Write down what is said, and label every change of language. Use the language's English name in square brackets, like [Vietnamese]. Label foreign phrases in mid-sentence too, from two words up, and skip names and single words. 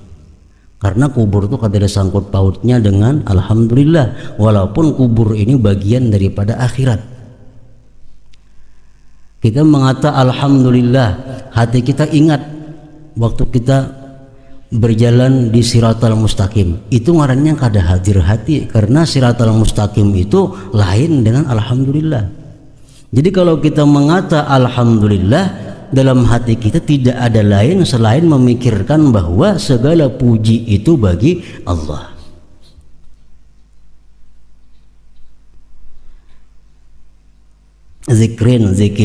[Indonesian] Karena kubur itu ada sangkut pautnya dengan Alhamdulillah, walaupun kubur ini bagian daripada akhirat. Kita mengata Alhamdulillah, hati kita ingat waktu kita berjalan di [Arabic] الصراط المستقيم, [Banjar] itu ngarannya kada hadir hati, karena [Arabic] الصراط المستقيم [Banjar] itu lain dengan Alhamdulillah. [Indonesian] Jadi kalau kita mengata Alhamdulillah, dalam hati kita tidak ada lain selain memikirkan bahwa segala puji itu bagi Allah. Zikir.